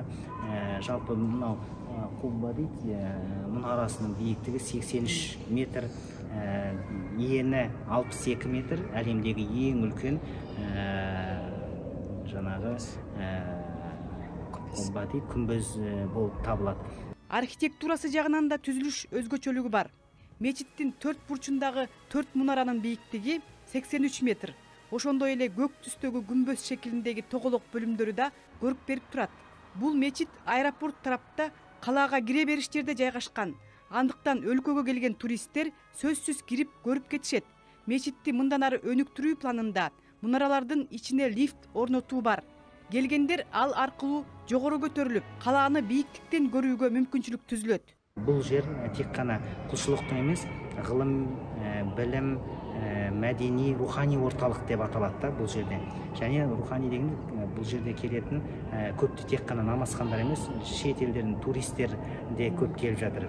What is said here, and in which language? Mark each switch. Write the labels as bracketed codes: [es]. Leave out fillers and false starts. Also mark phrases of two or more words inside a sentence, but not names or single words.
[kk] Жалпы мынау Куба дейді, мұнарасының биіктігі 83 метр, ені 62 метр, әлемдегі ең үлкен жаңағы Куба дейді, күмбез болып табылады. [ky] Архитектурасы жағынан да түзіліш өзгөчөлүгү бар. Мечиттин төрт бурчундагы 4 [kk] мұнаранын биіктігі [ky] 83 метр. Ошондой эле көк түстөгү күмбөз шекилиндеги тоголок бөлүмдөрү да көрүп берип турат. Бул мечит аэропорт тарапта калаага кире бериштерде жайгашкан. Андыктан өлкөгө келген туристтер сөзсүз кирип көрүп кетишет. Мечитти мындан ары өнүктүрүү планында мунаралардын ичине лифт орнотуу бар. Келгендер ал аркылуу жогору көтөрүлүп, калааны бийиктиктен көрүүгө мүмкүнчүлүк түзүлөт. [kk] Бұл жер тек қана құлшылықтың емес, ғылым, білім, мәдени, рухани орталық деп аталады бұл жерде. Және рухани деген бұл жерде келетін көпті тек қана намазхандар емес, шет елдердің туристер де көп келіп жатыр.